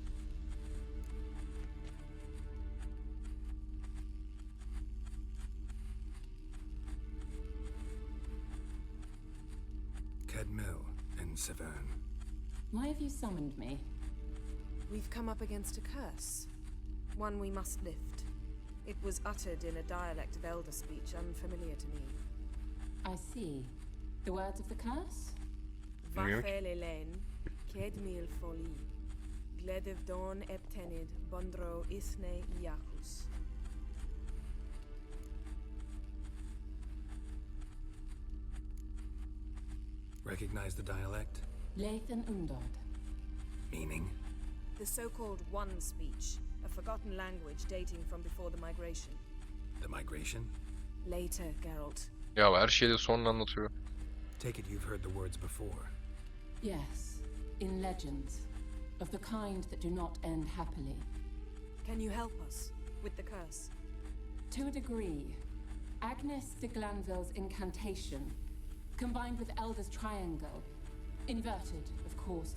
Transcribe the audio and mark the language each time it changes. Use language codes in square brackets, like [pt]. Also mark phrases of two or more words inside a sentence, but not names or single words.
[en] Kedmil and Severn. Why have you summoned me? We've come up against a curse. One we must lift. It was uttered in a dialect of Elder speech unfamiliar to me. I see. The words of the curse? [tr] Bilmiyorum ki. Vafel Elen, Kedmil Foli, Gledev Don Eptenid, Bondro Isne Iacus. [en] Recognize the dialect? Lathan Undod. Meaning? The so-called One speech, a forgotten language dating from before the migration. The migration? Later, Geralt. [tr] Ya her şeyi de sonra anlatıyor. [en] Take it you've heard the words before. Yes, in legends. Of the kind that do not end happily. Can you help us with the curse? To a degree, Agnes de Glanville's incantation, combined with Elder's triangle, inverted, of course.